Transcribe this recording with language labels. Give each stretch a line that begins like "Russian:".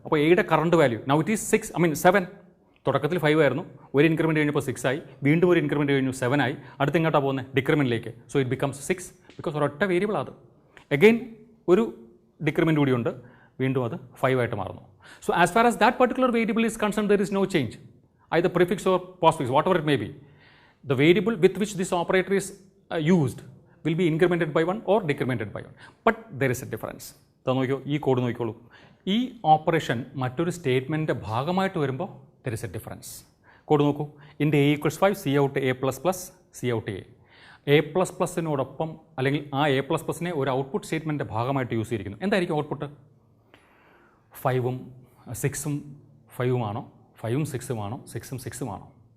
Malayalam: അപ്പോൾ എയുടെ current value
English: Now it is 7.
Malayalam: തുടക്കത്തിൽ 5 ആയിരുന്നു, ഒരു ഇൻക്രിമെൻറ്റ് കഴിഞ്ഞപ്പോൾ 6 ആയി, വീണ്ടും ഒരു ഇൻക്രിമെൻറ്റ് കഴിഞ്ഞു 7 ആയി. അടുത്ത് ഇങ്ങോട്ടാണ് പോകുന്നത്, ഡിക്രിമെൻറ്റിലേക്ക്.
English: so it becomes 6 because
Malayalam: ഒരൊറ്റ വേരിയബിൾ അത്. എഗെയിൻ ഒരു ഡിക്രിമെൻറ്റ് കൂടിയുണ്ട്, വീണ്ടും അത് 5 ആയിട്ട് മാറുന്നു.
English: So as far as that particular variable is concern there is no change. either prefix or postfix, whatever it may be. The variable with which this operator is used will be incremented by 1 or decremented by 1. But there is a difference.
Malayalam: നോക്കിയോ, ഈ code നോക്കിക്കോളൂ. ഈ operation മറ്റൊരു സ്റ്റേറ്റ്മെൻറ്റിൻ്റെ ഭാഗമായിട്ട് വരുമ്പോൾ
English: there is a difference.
Malayalam: Code നോക്കൂ. ഇൻറ്റ് A equals 5, C out A++, C out A. A++നോടൊപ്പം അല്ലെങ്കിൽ ആ A++നെ ഒരു ഔട്ട്പുട്ട് സ്റ്റേറ്റ്മെൻറ്റിൻ്റെ ഭാഗമായിട്ട് യൂസ് ചെയ്തിരിക്കുന്നു. എന്തായിരിക്കും ഔട്ട്പുട്ട്? 5ഉം 6ഉം 5ഉമാണോ? 5ഉം 6ഉമാണോ? 6ഉം 6ഉമാണോ?